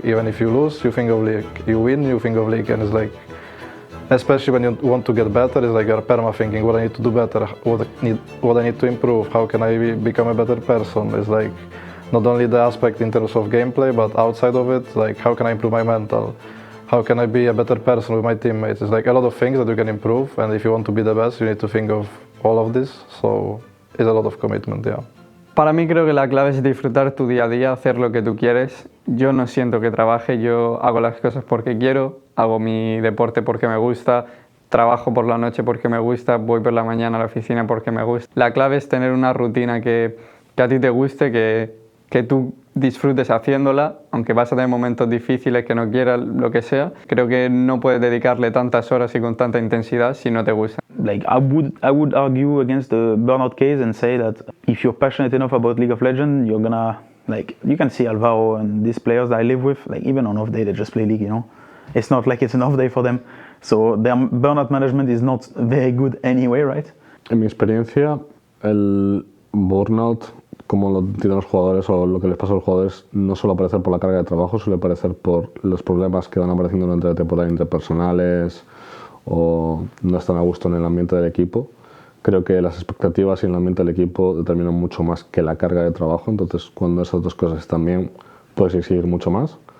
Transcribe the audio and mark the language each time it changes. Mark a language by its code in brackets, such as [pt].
[en] Even if you lose, you think of League. You win, you think of League. And it's like, especially when you want to get better, it's like you are perma thinking what I need to do better, what I need to improve, how can I become a better person. It's like not only the aspect in terms of gameplay, but outside of it, like how can I improve my mental? How can I be a better person with my teammates? It's like a lot of things that you can improve, and if you want to be the best, you need to think of all of this, so it's a lot of commitment, yeah. [es] Para mí creo que la clave es disfrutar tu día a día, hacer lo que tú quieres. Yo no siento que trabaje, yo hago las cosas porque quiero, hago mi deporte porque me gusta, trabajo por la noche porque me gusta, voy por la mañana a la oficina porque me gusta. La clave es tener una rutina que a ti te guste, que tú disfrutes haciéndola, aunque vas a tener momentos difíciles que no quieras, lo que sea. Creo que no puedes dedicarle tantas horas y con tanta intensidad si no te gusta. [en] Like I would argue against the burnout case and say that if you're passionate enough about League of Legends, you're gonna, like, you can see Alvaro and these players that I live with, like even on off day they just play League, you know. It's not like it's an off day for them, so their burnout management is not very good anyway, right? [es] En mi experiencia, el burnout, como lo tienen los jugadores o lo que les pasa a los jugadores, no suele aparecer por la carga de trabajo, suele aparecer por los problemas que van apareciendo durante la temporada interpersonales o no están a gusto en el ambiente del equipo. Creo que las expectativas y el ambiente del equipo determinan mucho más que la carga de trabajo, entonces cuando esas dos cosas están bien, puedes exigir mucho más.